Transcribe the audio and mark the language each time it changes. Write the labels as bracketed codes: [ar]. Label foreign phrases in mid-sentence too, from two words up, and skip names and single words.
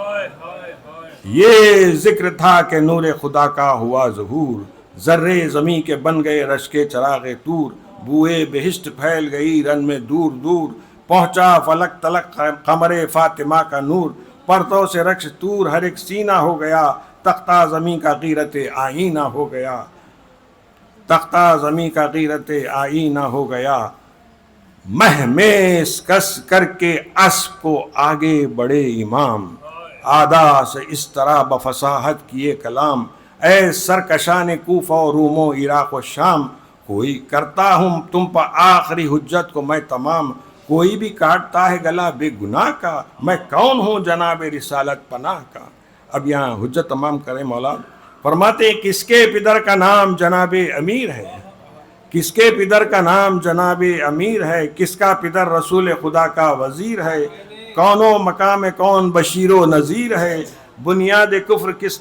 [ur] یہ ذکر تھا کہ نور خدا کا ہوا ظہور، ذرے زمیں کے بن گئے رش کے چراغ طور، بوئے بہشت پھیل گئی رن میں دور دور، پہنچا فلک تلک قمر فاطمہ کا نور، پرتوں سے رقص طور ہر ایک سینہ ہو گیا، تختہ زمیں کا غیرت آئینہ ہو گیا، تختہ زمیں کا غیرت آئینہ ہو گیا، مہمیس کس کر کے اسب کو آگے بڑھے امام، آدھا سے اس طرح بفصاحت کیے کلام، اے سرکشان کوفہ و روم و عراق و شام، کوئی کرتا ہوں تم پر آخری حجت کو میں تمام، کوئی بھی کاٹتا ہے گلا بے گناہ کا، میں کون ہوں جناب رسالت پناہ کا۔ اب یہاں حجت تمام کریں مولا، فرماتے ہیں کس کے پدر کا نام جناب امیر ہے، کس کے پدر کا نام جناب امیر ہے، کس کا پدر رسول خدا کا وزیر ہے، کون و مقام کون بشیر و نذیر ہے، بنیاد کفر